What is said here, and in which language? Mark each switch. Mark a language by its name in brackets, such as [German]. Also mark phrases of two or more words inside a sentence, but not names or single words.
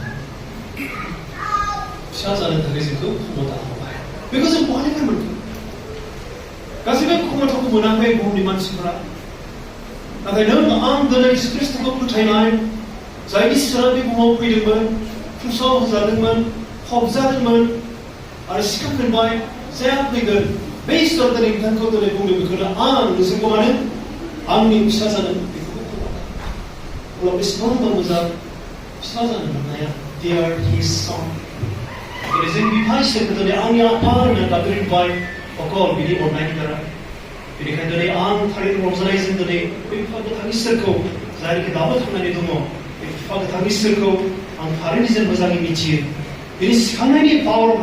[Bodo] फिसा जानो थाखाय जोंखौ खमथा होबाय बेखौ जों बहानिफ्राय मोनखो गासैबो खमथाखौ मोनाखै बुहुमनि मानसिफोरा नाथाय नों आं दिनै जिसु ख्रिस्टखौ फोथायनाय जायनि सोरा बे बुहुमाव फैदोंमोन क्रुसाव होजादोंमोन फबजादोंमोन आरो सिखांफिनबाय जाया फैगोन बे इसोर दिनै बिथांखौ दिनै बुंदों बेखौनो आं नोंसोरखौ मानो आंनि फिसा जानो बेखौबो अब्ला बेसेबांबा मोजां फिसा जानो मोननाया [English] dear his son [Bodo] दिनै जों बिफा इसोरखौ दिनै आंनि आफा होनना गाबज्रिबाय अकल बिनि अननायनि दारै बेनिखायनो दिनै आं थारैनो रंजानायजों दिनै बे बिफा गोथां इसोरखौ जायनिखि दाबो थांनानै दङ बे बिफा गोथां इसोरखौ आं थारैनो जों मोजाङै मिथियो बिनि सिखांनायनि [English] power of